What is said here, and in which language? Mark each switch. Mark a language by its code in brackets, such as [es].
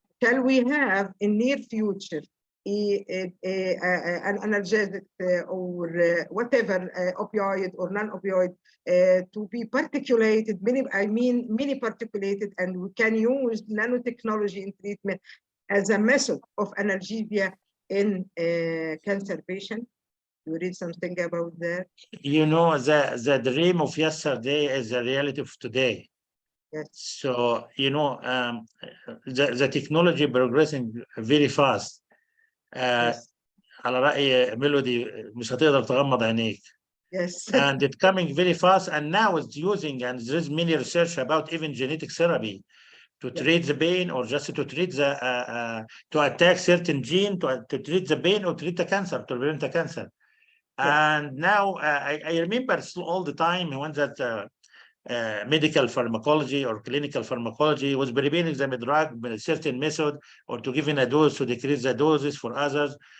[en] Shall we have in near future an analgesic or whatever opioid or non-opioid to be particulated, mini particulated, and we can use nanotechnology in treatment as a method of analgesia in cancer patient? You read something about that? You know, the dream of yesterday is the reality of today. Yes. So, you know, the technology progressing very fast. Yes. [ar] على رأي ميلودي مش هتقدر تغمض عينيك. [en] Yes. And it's coming very fast, and now it's using, and there's many research about even genetic therapy to treat the pain, or just to treat the to attack certain gene to treat the pain or treat the cancer, to prevent the cancer. And now I remember all the time when that medical pharmacology or clinical pharmacology was preparing the drug with a certain method, or to give in a dose to decrease the doses for others.